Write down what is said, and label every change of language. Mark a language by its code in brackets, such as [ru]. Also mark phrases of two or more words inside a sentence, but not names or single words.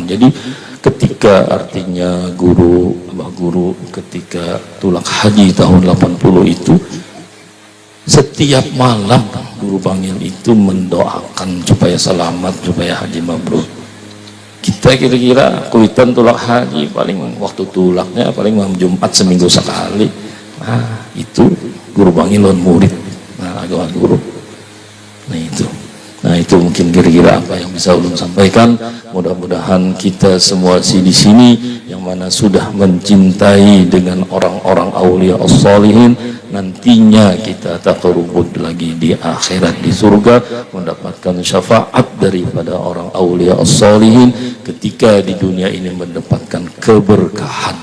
[bjn] Jadi ketika artinya guru ketika tulak haji tahun 80 itu, setiap malam guru panggil itu mendoakan supaya selamat, supaya haji mabrur. Kita kira-kira kuitan tulak haji paling waktu tulaknya paling malam Jumat seminggu sekali. Nah itu guru panggil lawan murid, nah agama guru. Nah itu mungkin kira-kira apa yang bisa ulun sampaikan. Mudah-mudahan kita semua di sini yang mana sudah mencintai dengan orang-orang [ar] الأولياء الصالحين, [bjn] nantinya kita taqarrubud lagi di akhirat di surga, mendapatkan syafaat daripada orang [ar] الأولياء الصالحين [bjn] ketika di dunia ini mendapatkan keberkahan